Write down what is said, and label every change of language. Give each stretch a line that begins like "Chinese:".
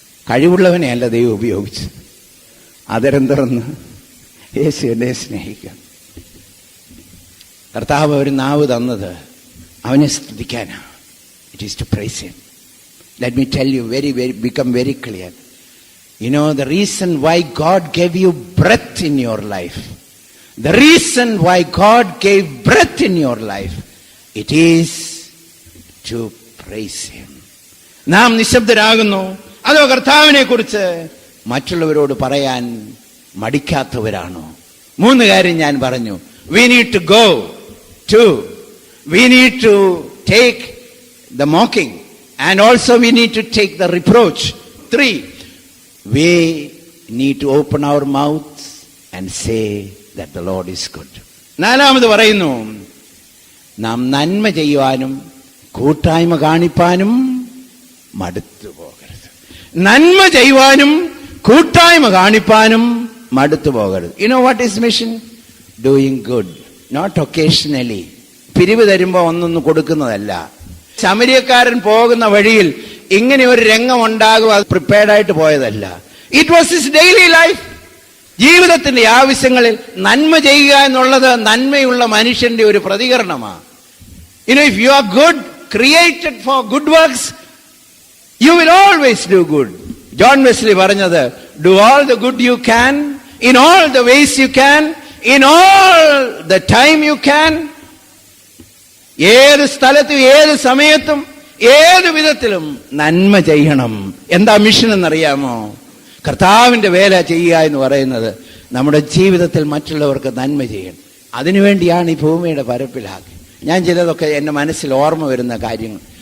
Malayalam: കഴിവുള്ളവനെയല്ല ദൈവം ഉപയോഗിച്ച്. അതരം തുറന്ന് യേശു എന്നെ സ്നേഹിക്കാം. കർത്താവ് ഒരു നാവ് തന്നത് അവനെ സ്തുതിക്കാനാ.
English: It is to praise him. Let me tell you become very clear. You know the reason why God gave you breath in your life. The reason why God gave breath in your life, it is to praise him.
Malayalam: നാം നിശബ്ദരാകുന്നു, അതോ കർത്താവിനെ കുറിച്ച് മറ്റുള്ളവരോട് പറയാൻ മടിക്കാത്തവരാണോ? 3 കാര്യം ഞാൻ പറഞ്ഞു.
English: We need to go. 2, we need to take the mocking and also we need to take the reproach. 3, we need to open our mouths and say that the Lord is good.
Malayalam: 4ാമത് പറയുന്നു, നാം നന്മ ചെയ്യുവാനും കൂട്ടായ്മ കാണിപ്പാനും മടുത്തു പോകരുത്. നന്മ ചെയ്യുവാനും കൂട്ടായ്മ കാണിപ്പാനും മടുത്തു പോകരുത്.
English: You know what is mission? Doing good, not occasionally.
Malayalam: പിരിവ് തരുമ്പോ ഒന്നൊന്ന് കൊടുക്കുന്നതല്ല. ശമരിയക്കാരൻ പോകുന്ന വഴിയിൽ ഇങ്ങനെ ഒരു രംഗം ഉണ്ടാകും, അത് പ്രിപ്പയർഡ് ആയിട്ട് പോയതല്ല.
English: It was his daily life.
Malayalam: ജീവിതത്തിന്റെ ആവശ്യങ്ങളിൽ നന്മ ചെയ്യുക എന്നുള്ളത് നന്മയുള്ള മനുഷ്യന്റെ ഒരു പ്രതികരണമാണ്.
English: You know, if you are good, created for good works, you will always do good.
Malayalam: John Wesley പറഞ്ഞത്,
English: do all the good you can, in all the ways you can, in all the time you can.
Malayalam: ഏത് സ്ഥലത്തും ഏത് സമയത്തും ഏതു വിധത്തിലും നന്മ ചെയ്യണം. എന്താ മിഷൻ എന്നറിയാമോ? കർത്താവിന്റെ വേല ചെയ്യുക എന്ന് പറയുന്നത് നമ്മുടെ ജീവിതത്തിൽ മറ്റുള്ളവർക്ക് നന്മ ചെയ്യണം. അതിനുവേണ്ടിയാണ് ഈ ഭൂമിയുടെ പരപ്പിലാക്കി. ഞാൻ ചിലതൊക്കെ എൻ്റെ മനസ്സിൽ ഓർമ്മ വരുന്ന കാര്യങ്ങൾ.